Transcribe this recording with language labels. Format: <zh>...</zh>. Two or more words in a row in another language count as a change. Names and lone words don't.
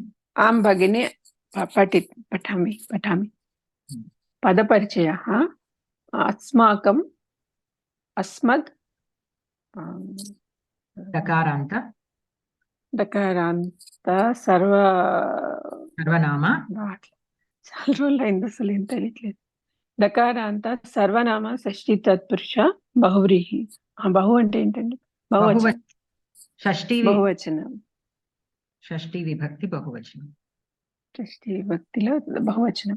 <sa>आं भगिनी, पठामि. पदपरिचयः. अस्माकं, अस्मद्, दकारान्त सर्वनाम दकारान्त सर्वनाम षष्ठि तत्पुरुष बहुव्रीहि.</sa> <te>బహు అంటే ఏంటండి? బహువచనం. షష్ఠి విభక్తి బహువచనం. షష్ఠి విభక్తిలో బహువచనం.</te>